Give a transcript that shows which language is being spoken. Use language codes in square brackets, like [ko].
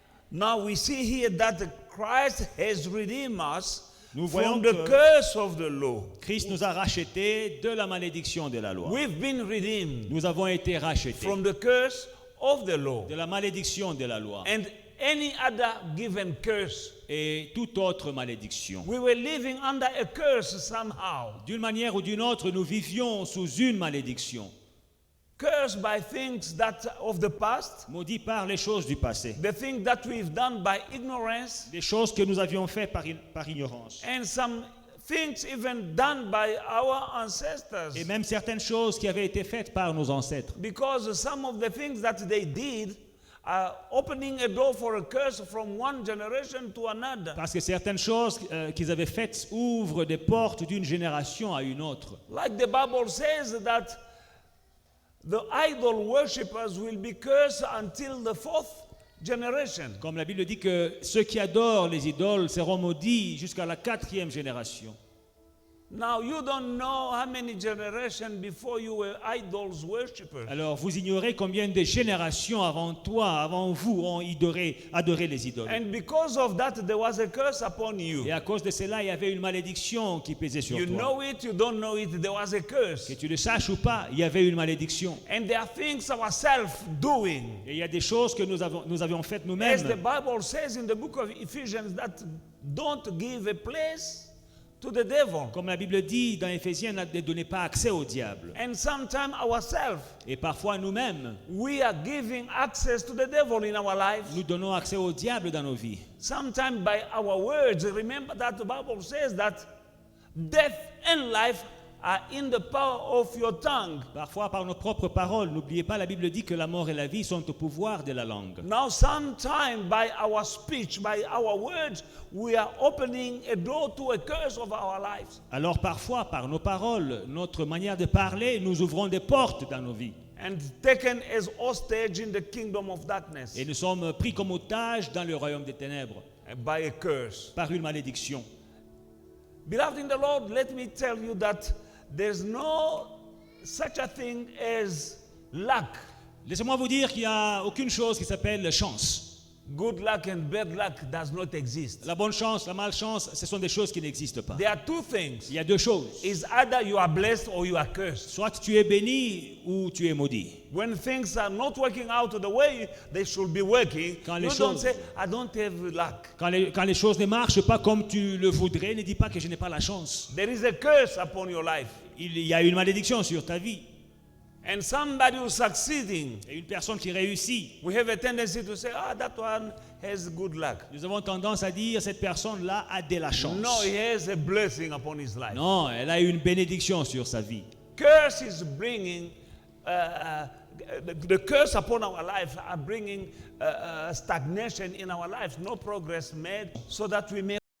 [en] Now we see here that Christ has redeemed us [fr] Nous voyons [en] from the [fr] que [en] curse of the law. [fr] Christ nous a rachetés de la malédiction de la loi. [en] We've been redeemed [fr] Nous avons été rachetés [en] from the curse of the law. [fr] de la malédiction de la loi [en] And any other given curse. [fr] et toute autre malédiction. [en] We were living under a curse somehow. [fr] D'une manière ou d'une autre, nous vivions sous une malédiction. [en] Cursed by things that of the past, [fr] Maudit par les choses du passé, [en] the things that we've done by ignorance, [fr] des choses que nous avions faites par ignorance. [en] and some things even done by our ancestors. [fr] Et même certaines choses qui avaient été faites par nos ancêtres. [en] Because some of the things that they did are opening a door for a curse from one generation to another. [fr] Parce que certaines choses qu'ils avaient faites ouvrent des portes d'une génération à une autre. [en] Like the Bible says that the idol worshippers will be cursed until the fourth generation. [fr] Comme la Bible dit que ceux qui adorent les idoles seront maudits jusqu'à la 4e génération. [en] Now you don't know how many generations before you were idols worshippers. [fr] Alors vous ignorez combien de générations avant toi, avant vous, ont adoré les idoles. [en] And because of that, there was a curse upon you. [fr] Et à cause de cela, il y avait une malédiction qui pesait sur [en] You [fr] toi. [en] know it, you don't know it, there was a curse. [fr] Que tu le saches ou pas, il y avait une malédiction. [en] And there are things ourselves doing. [fr] Et il y a des choses que nous avions faites [en] As the [fr] nous-mêmes. [en] Bible says in the book of Ephesians, that don't give a place to the devil. [fr] Comme la Bible dit dans Éphésiens, ne donnez pas accès au diable. [en] And sometimes ourselves, [fr] Et parfois nous-mêmes, [en] we are giving access to the devil in our lives. [fr] nous donnons accès au diable dans nos vies. [en] Sometimes by our words. Remember that the Bible says that death and life are in the power of your tongue. [fr] Parfois par nos propres paroles. N'oubliez pas, la Bible dit que la mort et la vie sont au pouvoir de la langue. [en] Now sometimes by our speech, by our words, we are opening a door to a curse of our lives. [fr] Alors parfois, par nos paroles, notre manière de parler, nous ouvrons des portes dans nos vies. [en] And taken as hostage in the kingdom of darkness. [fr] Et nous sommes pris comme otages dans le royaume des ténèbres, [en] By a curse. [fr] par une malédiction. [en] Beloved in the Lord, let me tell you that there's no such a thing as luck. [fr] Laissez-moi vous dire qu'il n'y a aucune chose qui s'appelle chance. [en] Good luck and bad luck does not exist. [fr] La bonne chance, la malchance, ce sont des choses qui n'existent pas. [en] There are two things. [fr] Il y a deux choses. [en] Is either you are blessed or you are cursed. [fr] Soit tu es béni ou tu es maudit. [en] When things are not working out the way they should be working, [fr] Quand [en] you [fr] les [en] don't [fr] choses- [en] say, I don't have luck. [fr] Quand les choses ne marchent pas comme tu le voudrais, ne dis pas que je n'ai pas la chance. [en] There is a curse upon your life. [fr] Il y a une malédiction sur ta vie. [en] And somebody who's succeeding, [fr] Et une personne qui réussit, [en] we have a tendency to say, that one has good luck. [fr] nous avons tendance à dire cette personne-là a de la chance. [en] No, he has a blessing upon his life. [fr] Non, elle a une bénédiction sur sa vie. [en] Curse is bringing, the curse upon our life are bringing stagnation in our life, no progress made, so that we may